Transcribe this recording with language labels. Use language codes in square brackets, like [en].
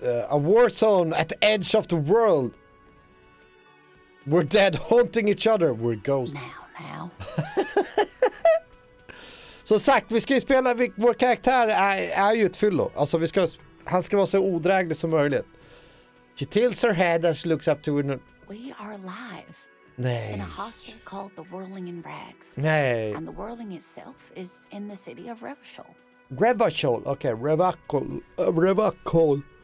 [en] A war zone at the edge of the world. We're dead, haunting each other. We're ghosts. Now. [sv] Som sagt, vi ska ju spela, vår karaktär är ju ett fyllo. Alltså han ska vara så odräglig som möjligt. [en] She tilts her head as she looks up to her. We are alive. [sv] Nej. [en] In a hostel called the Whirling in Rags. [sv] Nej. [en] And the Whirling itself is in the city of Revachol. Revachol, okay, Revachol.